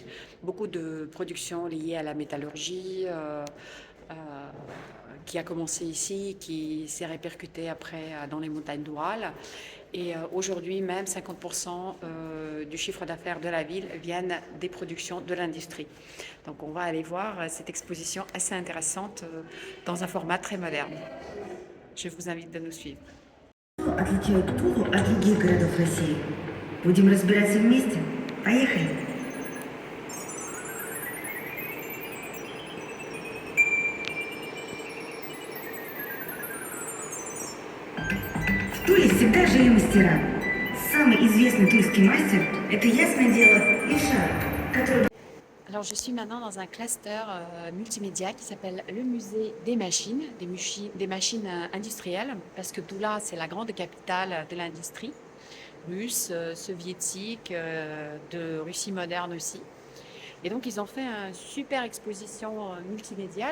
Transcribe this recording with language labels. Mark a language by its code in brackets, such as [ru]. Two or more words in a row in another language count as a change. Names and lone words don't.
[fr] Beaucoup de productions liées à la métallurgie, qui a commencé ici, qui s'est répercuté après dans les montagnes d'Oural. Et aujourd'hui, même 50% du chiffre d'affaires de la ville viennent des productions de l'industrie. Donc on va aller voir cette exposition assez intéressante dans un format très moderne. Je vous invite de nous suivre. [ru] Отличают Тулу от других городов России. Будем разбираться вместе. Поехали! В Туле всегда жили мастера. Самый известный тульский мастер – это, ясное дело, Ильшат, который... [fr] Alors je suis maintenant dans un cluster multimédia qui s'appelle le musée des machines, des machines industrielles, parce que Toula c'est la grande capitale de l'industrie russe, soviétique, de Russie moderne aussi. Et donc ils ont fait une super exposition multimédia.